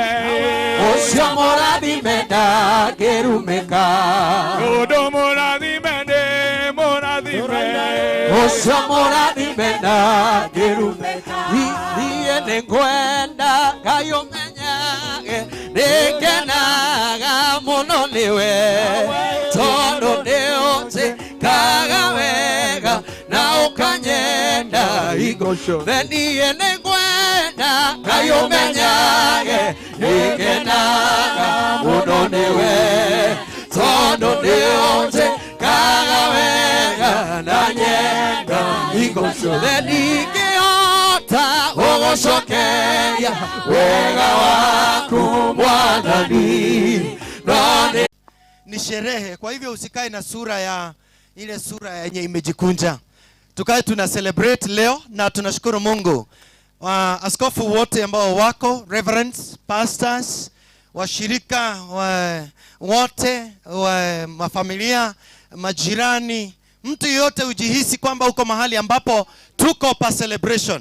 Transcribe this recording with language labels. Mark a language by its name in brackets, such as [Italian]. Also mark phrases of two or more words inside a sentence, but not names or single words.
[Gusii] Osho moradimenda kerumeka. Odo moradimende, moradime. Osho moradimenda kerumeka. Iye nengwenda kayomenyage nekenaga muno niwe tondo ndeonze kagawega na ukanyenda igosho. Iye nengwenda kayomenyage nekenaga muno niwe tondo ndeonze kagawega na nyenda igosho. Ogoshokeria wega waku mwathani. [Swahili] Ni sherehe, kwa hivyo usikae na sura ya ile sura yenye imejikunja. Tukae tuna celebrate leo na tunashukuru Mungu. Askofu wote ambao wako, [English] reverends, pastors, [Swahili] washirika wote, mafamilia, majirani, mtu yote ujihisi kwamba uko mahali ambapo tuko pa celebration.